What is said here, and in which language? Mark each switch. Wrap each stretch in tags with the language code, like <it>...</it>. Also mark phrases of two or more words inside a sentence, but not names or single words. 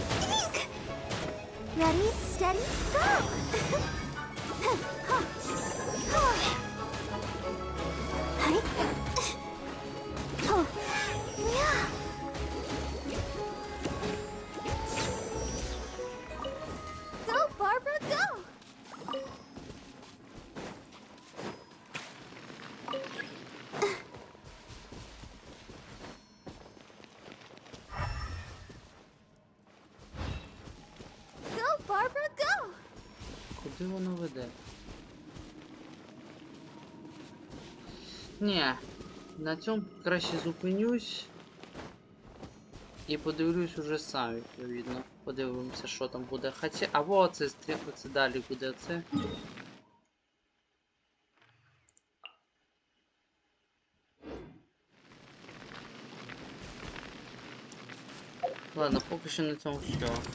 <en>Ready, steady, go! Go, Barbara, go! Go, Barbara, go!</en> <uk>Куди воно веде? Ні, на цьому краще зупинюсь і подивлюсь уже сам, відповідно. Подивимося, що там буде. Хоча, або оце далі буде оце. Ладно, поки що на цьому все.</uk>